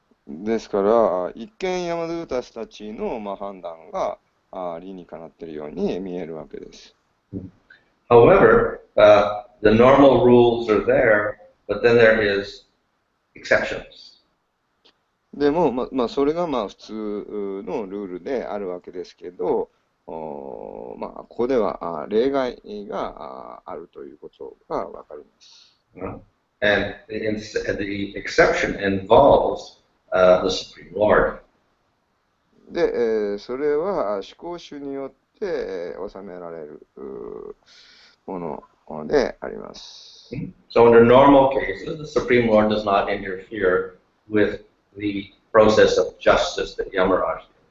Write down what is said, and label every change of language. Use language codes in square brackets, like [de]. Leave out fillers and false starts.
[ja] ですから、一見ヤマドゥータスたちの判断が理にかなっているように見えるわけです。 [en] However, the normal rules are there, but then there is exceptions. [ja] でも、それが普通のルールであるわけですけど、まあ、ここでは例外があるということがわかります。 [en] And the exception involves the Supreme Lord. [ja] で、それは思考主によって収められるものであります。 [en] So under normal cases, the Supreme Lord does not interfere with the process of justice that Yamaraj does.